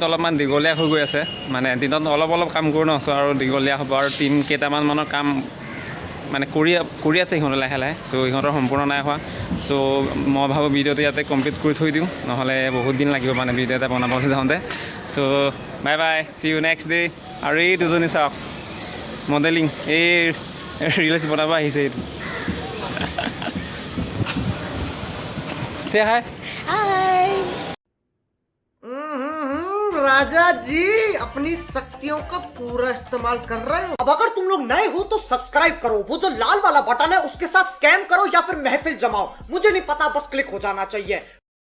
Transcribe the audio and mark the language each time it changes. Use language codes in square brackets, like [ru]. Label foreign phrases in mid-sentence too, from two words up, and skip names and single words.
[as] অলপমান দীঘলীয়া হৈ গৈ আছে মানে দিনত অলপ কাম কৰোঁ ন চ' আৰু দীঘলীয়া হ'ব আৰু টিম কেইটামানৰ কাম মানে কৰি আছে সিহঁতে লাহে চ' সিহঁতৰ সম্পূৰ্ণ নাই হোৱা চ' মই ভাবোঁ ভিডিঅ'টো ইয়াতে কমপ্লিট কৰি থৈ দিওঁ নহ'লে বহুত দিন লাগিব মানে ভিডিঅ' এটা বনাবলৈ যাওঁতে চ' [en] bye see you next day [as] আৰু এই দুজনী চাওক মডেলিং এই ৰিলছ বনাব আহিছে এইটো হাই [hi] राजा जी अपनी शक्तियों का पूरा इस्तेमाल कर रहे हो अब अगर तुम लोग नए हो तो सब्सक्राइब करो वो जो लाल वाला बटन है उसके साथ स्कैम करो या फिर महफिल जमाओ मुझे नहीं पता बस क्लिक हो जाना चाहिए